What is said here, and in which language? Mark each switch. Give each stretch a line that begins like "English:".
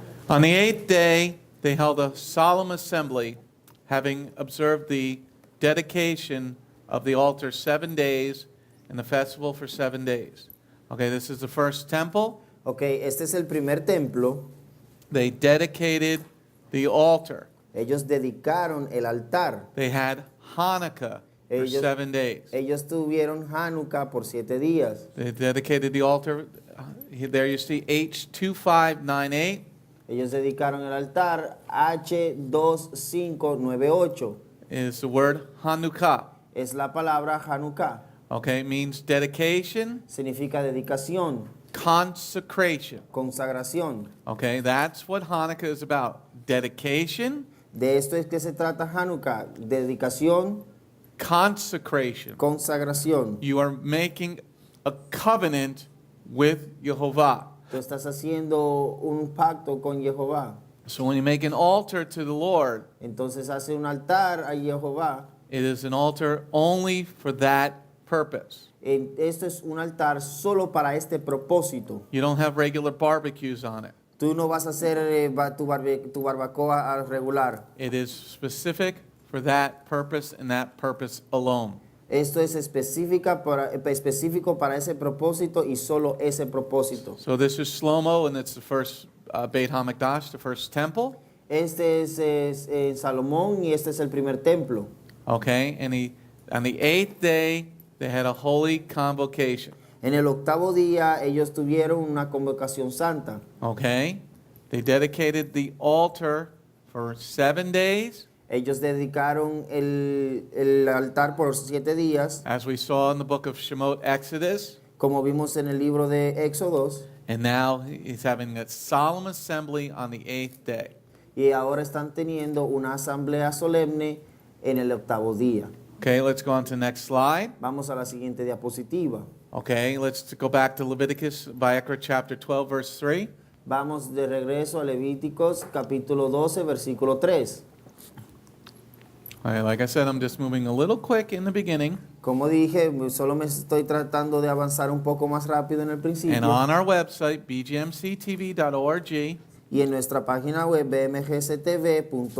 English: On the eighth day, they held a solemn assembly, having observed the dedication of the altar 7 days and the festival for 7 days. Okay, this is the first temple.
Spanish: Ok, este es el primer templo.
English: They dedicated the altar.
Spanish: Ellos dedicaron el altar.
English: They had Hanukkah for
Spanish: Ellos-
English: 7 days.
Spanish: Ellos tuvieron Hanukkah por 7 días.
English: They dedicated the altar. There you see H2598.
Spanish: Ellos dedicaron el altar.
English: H2598 Is the word Hanukkah.
Spanish: es la palabra Hanukkah.
English: Okay, it means dedication,
Spanish: Significa dedicación,
English: consecration.
Spanish: consagración.
English: Okay, that's what Hanukkah is about. Dedication,
Spanish: De esto es que se trata Hanukkah. Dedicación,
English: consecration.
Spanish: consagración.
English: You are making a covenant with Jehovah.
Spanish: Tú estás haciendo un pacto con Jehová.
English: So when you make an altar to the Lord,
Spanish: Entonces hace un altar a Jehová.
English: it is an altar only for that purpose.
Spanish: Esto es un altar solo para este propósito.
English: You don't have regular barbecues on it.
Spanish: Tú no vas a hacer tu barbacoa al regular.
English: It is specific for that purpose and that purpose alone.
Spanish: Esto es específico para ese propósito y solo ese propósito.
English: So this is Shlomo, and it's the first Beit HaMikdash, the first temple.
Spanish: Este es Salomón y este es el primer templo.
English: Okay, and on the eighth day, they had a holy convocation.
Spanish: En el octavo día ellos tuvieron una convocación santa.
English: Okay, they dedicated the altar for 7 days,
Spanish: Ellos dedicaron el altar por 7 días,
English: as we saw in the book of Shemot, Exodus.
Spanish: como vimos en el libro de Éxodos,
English: And now he's having a solemn assembly on the eighth day.
Spanish: y ahora están teniendo una asamblea solemne en el octavo día.
English: Okay, let's go on to the next slide.
Spanish: Vamos a la siguiente diapositiva.
English: Okay, let's go back to Leviticus, Bgmc chapter 12, verse 3.
Spanish: Vamos de regreso a Levíticos capítulo 12, versículo 3.
English: All right, like I said, I'm just moving a little quick in the beginning.
Spanish: Como dije, solo me estoy tratando de avanzar un poco más rápido en el
English: And
Spanish: principio.
English: on our website, bgmctv.org,
Spanish: Y en nuestra página web bmgctv.org